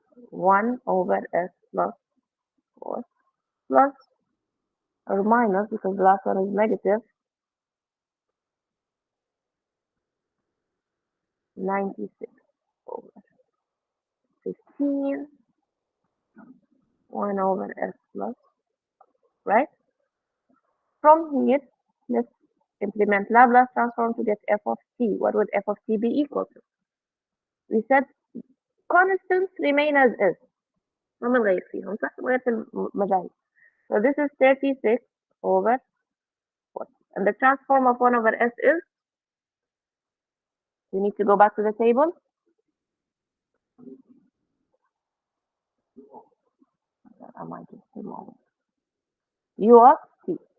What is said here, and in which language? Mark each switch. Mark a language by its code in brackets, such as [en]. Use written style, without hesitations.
[en] 1 over s plus 4 plus or minus, because the last one is negative, 96 over 15 1 over s plus, right? From here, let's implement Laplace transform to get f of t. What would f of t be equal to? We said constants remain as is. [ar] ما بنغير فيهم، صح؟ بنغير في المجاهيل. [en] So this is 36 over 40. And the transform of 1 over s is, we need to go back to the table. I might just a moment. U of t.